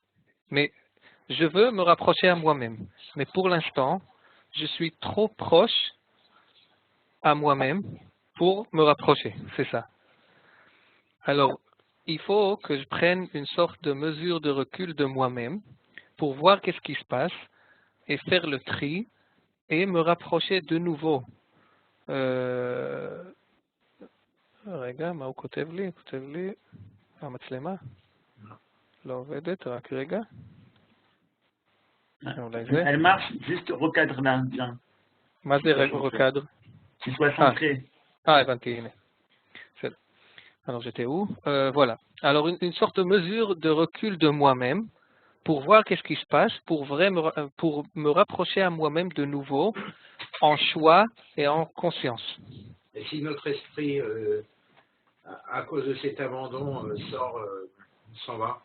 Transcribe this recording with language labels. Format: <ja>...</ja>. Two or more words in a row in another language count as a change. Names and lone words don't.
<fr>Mais je veux me rapprocher à moi-même. Mais pour l'instant, je suis trop proche à moi-même pour me rapprocher. C'est ça. Alors, il faut que je prenne une sorte de mesure de recul de moi-même pour voir qu'est-ce qui se passe et faire le tri et me rapprocher de nouveau.</fr> <he>רגע, מה הוא כותב לי? כותב לי, המצלמה? לא עובדת, רק רגע.</he> <fr>Elle marche, juste recadre là, tiens.</fr> <he>מה זה recadre?</he> <fr>Qu'il soit centré.</fr> <he>הבנתי, הנה.</he> <fr>Alors j'étais où? Voilà. Alors une sorte de mesure de recul de moi-même pour voir qu'est-ce qui se passe, pour me rapprocher à moi-même de nouveau en choix et en conscience. Et si notre esprit, à cause de cet abandon, s'en va?</fr>